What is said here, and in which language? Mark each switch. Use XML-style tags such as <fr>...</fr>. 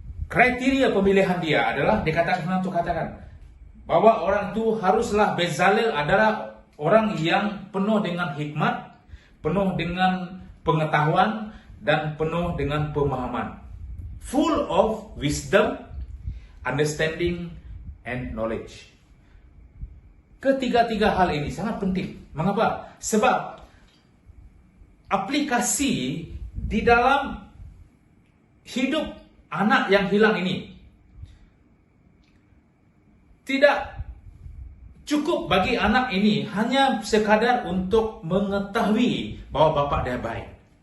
<id>Kriteria pemilihan dia adalah dikatakan bahwa orang itu haruslah, Bezalel adalah orang yang penuh dengan hikmat, penuh dengan pengetahuan, dan penuh dengan pemahaman.</id> <en>Full of wisdom, understanding, and knowledge.</en> <id>Ketiga-tiga hal ini sangat penting. Mengapa? Sebab aplikasi di dalam hidup anak yang hilang ini tidak cukup bagi anak ini hanya sekadar untuk mengetahui bahwa bapak dia baik.</id>